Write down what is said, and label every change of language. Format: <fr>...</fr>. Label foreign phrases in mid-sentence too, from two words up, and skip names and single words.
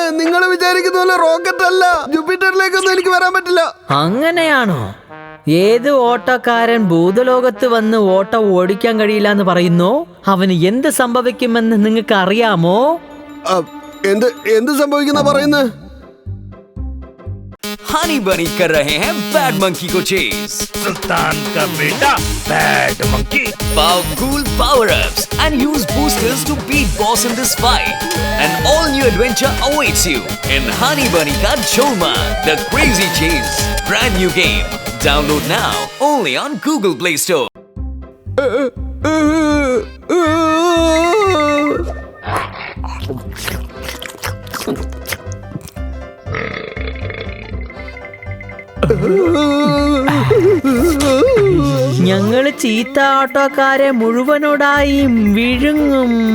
<ml>നിങ്ങൾ വിചാരിക്കുന്ന പോലെ റോക്കറ്റ് അല്ല. ജൂപ്പിറ്ററിലേക്കൊന്നും എനിക്ക് വരാൻ പറ്റില്ല. അങ്ങനെയാണോ? ഏത് ഓട്ടോക്കാരൻ ഭൂതലോകത്ത് വന്ന് ഓട്ടോ ഓടിക്കാൻ കഴിയില്ല എന്ന് പറയുന്നു? അവന് എന്ത് സംഭവിക്കുമെന്ന് നിങ്ങൾക്ക് അറിയാമോ? എന്ത് സംഭവിക്കുന്ന പറയുന്നത്?</ml> <hi>हनी बनी कर रहे हैं बैड मंकी को चेस. सुल्तान का बेटा बैड मंकी.</hi> <en>Powerful power-ups and use boosters to beat boss in this fight. An all-new adventure awaits you in Honey Bunny Ka Cholma, The Crazy Chase. Brand new game. Download now only on Google Play Store.</en> <ml>ഞങ്ങള് ചീത്ത ഓട്ടോക്കാരെ മുഴുവനോടായി വിഴുങ്ങും.</ml>